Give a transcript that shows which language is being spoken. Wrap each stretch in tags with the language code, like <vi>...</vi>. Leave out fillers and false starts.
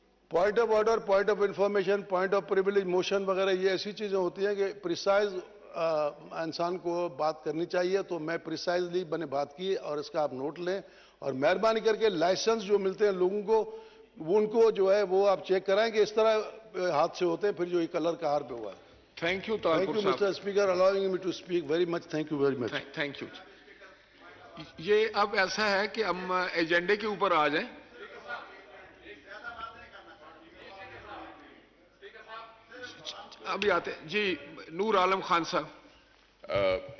<en>Point of order, point of information, point of privilege motion</en> <ur>وغیرہ یہ ایسی چیزیں ہوتی ہیں کہ پریسائز انسان کو بات کرنی چاہیے، تو میں پریسائزلی میں نے بات کی، اور اس کا آپ نوٹ لیں، اور مہربانی کر کے لائسنس جو ملتے ہیں لوگوں کو وہ ان کو جو ہے وہ آپ چیک کرائیں کہ اس طرح حادثے ہوتے ہیں، پھر جو یہ کلر کار پہ ہوا ہے۔</ur> <en>Thank you thank you mister speaker allowing me to speak very much. Thank you very much. Thank you.</en> <ur>یہ اب ایسا ہے کہ ہم ایجنڈے کے اوپر آ جائیں۔ ابھی آتے ہیں جی، نور عالم خان صاحب۔</ur>